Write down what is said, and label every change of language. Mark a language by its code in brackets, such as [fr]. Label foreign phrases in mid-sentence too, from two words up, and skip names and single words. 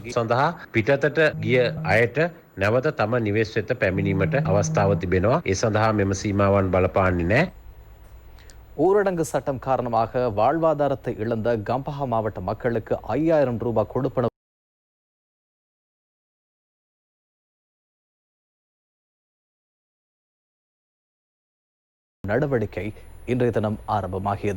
[si] සඳහා පිටතට ගිය අයට නැවත තම නිවෙස් වෙත පැමිණීමට අවස්ථාව තිබෙනවා. ඒ සඳහා මෙම සීමාවන් බලපාන්නේ නැහැ. [ta] ஊரடங்கு சட்டம் காரணமாக வாழ்வாதாரத்தை இழந்த கம்பஹா மாவட்ட மக்களுக்கு 5000 ரூபாய் கொடுப்பனவு நடவடிக்கை இன்றைய தினம் ஆரம்பமாகியது.